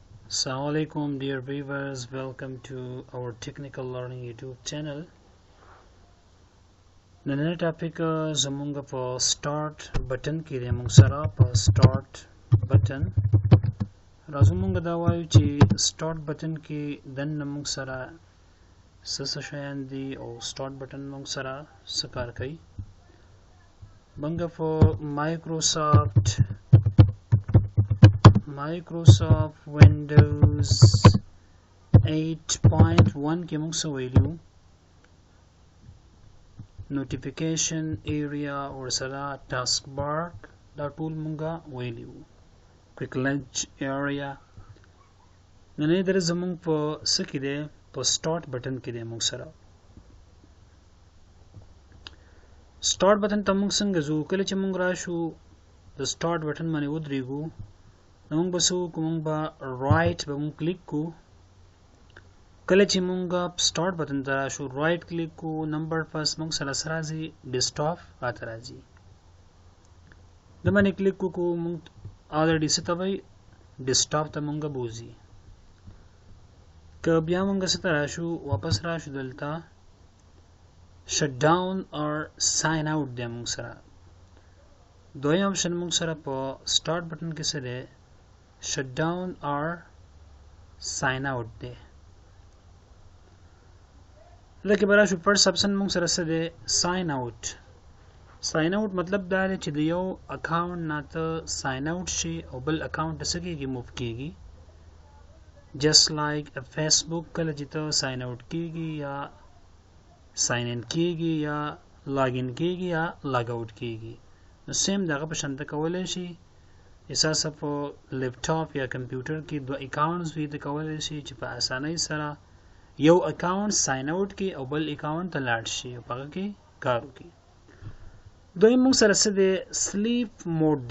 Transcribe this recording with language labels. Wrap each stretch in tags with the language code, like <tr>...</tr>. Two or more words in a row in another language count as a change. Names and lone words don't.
<en>Assalamu alaikum dear viewers, welcome to our technical learning YouTube channel.</en> <ps>نننی ټاپک زمونږ په</ps> <en>start button</en> <ps>کې دی. موږ سره په</ps> <en>start button</en> <ps>راځو موږ دا وایو چې</ps> <en>start button</en> <ps>کې دننه موږ سره څه شیان دي او</ps> <en>start button</en> <ps>موږ سره څه کار کوي. موږ په Microsoft Windows 8.1 کې موږ څه ویلو،</ps> <en>notification area or</en> <ps>سره</ps> <en>task bar</en> <ps>دا ټول مونږه ویلو،</ps> <en>quick launch area.</en> <ps>نن در زمونږ په څه کې دی، په</ps> <en>start button</en> <ps>کې دی. موږ سره</ps> <en>start button</en> <ps>ته موږ څنګه ځو؟ کله چې موږ راشو د</ps> <en>start button</en> <ps>باندې ودرېږو نو موږ به څه وکړو، موږ به right به موږ کلیک کو. کله چې موږ</ps> <en>start button</en> <ps>ته راشو</ps> <en>right click</en> <ps>کو،</ps> <en>number first</en> <ps>موږ سره راځي ډیسکټاپ راته راځي، د باندې کلیک کو موږ already څه ته وایي ډیسکټاپ ته موږ بوزي. که بیا موږ څه ته راشو واپس راشو دلته</ps> <en>shutdown or sign out</en> <ps>دی. موږ سره دویم آپشن موږ سره په</ps> <en>start button</en> <ps>کې څه دی،</ps> <en>shutdown or sign out دی.</en> <ps>لکه براشو فرست آپشن موږ سره څه دی،</ps> <en>sign out. sign out</en> <ps>مطلب دا دی چې د یو اکاونټ نه ته</ps> <en>sign out</en> <ps>شي او بل اکاونټ ته څه کېږي، موف کېږي.</ps> <en>just like a Facebook</en> <ps>کله چې ته</ps> <en>sign out</en> <ps>کېږي یا</ps> <en>sign in</en> <ps>کېږي یا</ps> <en>log in</en> <ps>کېږي یا</ps> <en>log out</en> <ps>کېږي، نو سیم دغه په شان ته کولی شي. اساسا په لیپټاپ یا کمپیوټر کې دوه اکاونټس وي، د کولی شي چې په اسانۍ سره یو اکاونټ</ps> <en>sign out</en> <ps>کې او بل اکاونټ ته لاړ شي او هغه کې کار وکړي. دوی موږ سره څه دی، سلیپ موډ دی.</ps>